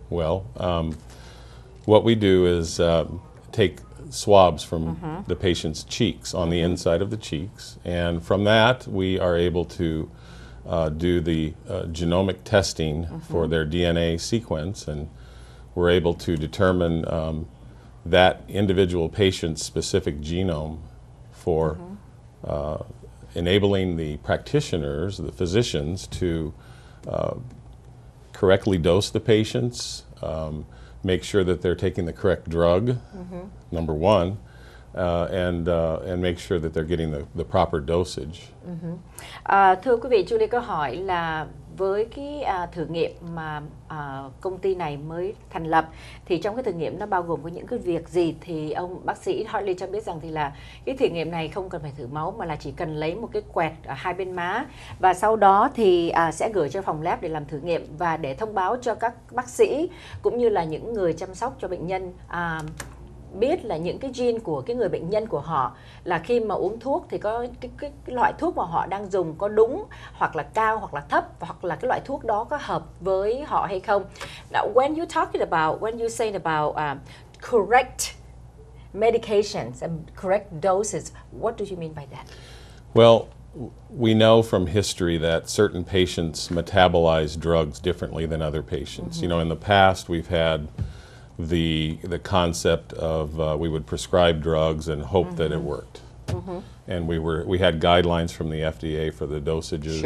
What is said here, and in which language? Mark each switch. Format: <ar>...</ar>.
<en>Well, what we do is take swabs from the patient's cheeks, on the inside of the cheeks, and from that we are able to do the genomic testing for their DNA sequence, and we're able to determine that individual patient's specific genome for enabling the practitioners, the physicians, to correctly dose the patients, make sure that they're taking the correct drug, number one, and make sure that they're getting the proper dosage.</en> <vi>Thưa quý vị, Julie có hỏi là với cái thử nghiệm mà công ty này mới thành lập, thì trong cái thử nghiệm nó bao gồm có những cái việc gì, thì ông bác sĩ Hartley cho biết rằng thì là cái thử nghiệm này không cần phải thử máu, mà là chỉ cần lấy một cái quẹt ở hai bên má, và sau đó thì sẽ gửi cho phòng lab để làm thử nghiệm, và để thông báo cho các bác sĩ cũng như là những người chăm sóc cho bệnh nhân biết là những cái gene của cái người bệnh nhân của họ, là khi mà uống thuốc thì có cái loại thuốc mà họ đang dùng có đúng, hoặc là cao, hoặc là thấp, hoặc là cái loại thuốc đó có hợp với họ hay không.</vi> <en>Now, when you say about correct medications and correct doses, what do you mean by that? Well, we know from history that certain patients metabolize drugs differently than other patients. You know, in the past we've had the concept of we would prescribe drugs and hope that it worked, and we had guidelines from the FDA for the dosages.</en>